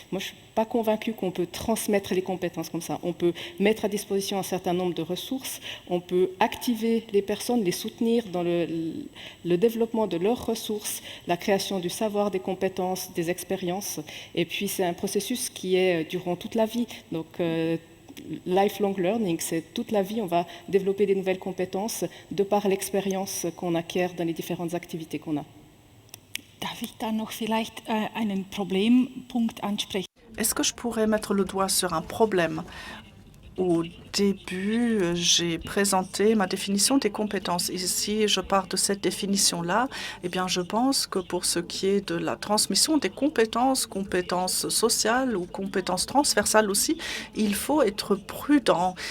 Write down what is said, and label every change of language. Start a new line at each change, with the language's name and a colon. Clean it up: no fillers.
French: Moi, je ne suis pas convaincue qu'on peut transmettre les compétences comme ça. On peut mettre à disposition un certain nombre de ressources, on peut activer les personnes, les soutenir dans le développement de leurs ressources, la création du savoir, des compétences, des expériences. Et puis, c'est un processus qui est durant toute la vie. Donc,
English: lifelong learning,
French: c'est toute la vie, on va développer des nouvelles compétences de par l'expérience qu'on acquiert dans les différentes activités qu'on a.
German: Darf ich da noch vielleicht einen Problempunkt ansprechen?
French: Est-ce que je pourrais mettre le doigt sur un problème? Au début, j'ai présenté ma définition des compétences. Ici, je pars de cette définition-là. Eh bien, je pense que pour ce qui est de la transmission des compétences, compétences sociales ou compétences transversales aussi, il faut être prudent.